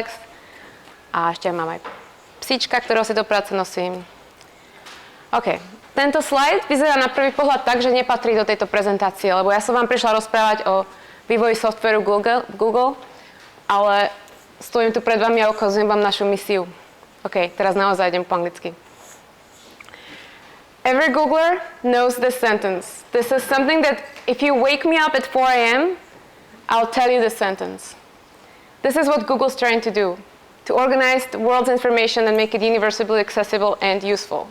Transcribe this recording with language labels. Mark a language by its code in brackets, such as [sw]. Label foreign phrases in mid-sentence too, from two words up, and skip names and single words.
[sk] A ešte mám aj psíčka, ktorého si do práce nosím. OK. Tento slajd vyzerá na prvý pohľad tak, že nepatrí do tejto prezentácie, lebo ja som vám prišla rozprávať o vývoji softvéru Google, ale stojím tu pred vami a ukazujem vám našu misiu. OK, teraz naozaj idem po anglicky. [en] Every Googler knows this sentence. This is something that if you wake me up at 4 a.m., I'll tell you this sentence. This is what Google's trying to do, to organize the world's information and make it universally accessible and useful.